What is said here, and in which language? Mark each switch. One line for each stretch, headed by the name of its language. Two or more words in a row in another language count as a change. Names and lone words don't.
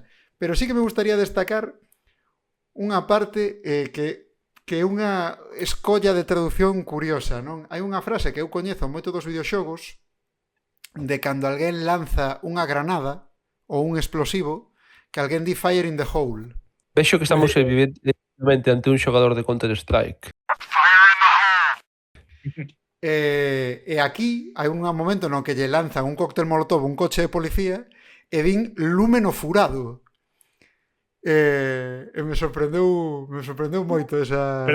Galician: Pero sí que me gustaría destacar unha parte que é unha escolla de traducción curiosa, non? Hai unha frase que eu coñezo moito dos videoxogos, de cando alguén lanza unha granada ou un explosivo, que alguén di
English: fire in the hole.
Galician: Vexo que estamos evidentemente ante un xogador de Counter-Strike. E aquí hai un momento no que lle lanzan un cóctel molotov un coche de policía e din lúmeno furado. E me sorprendeu moito esa...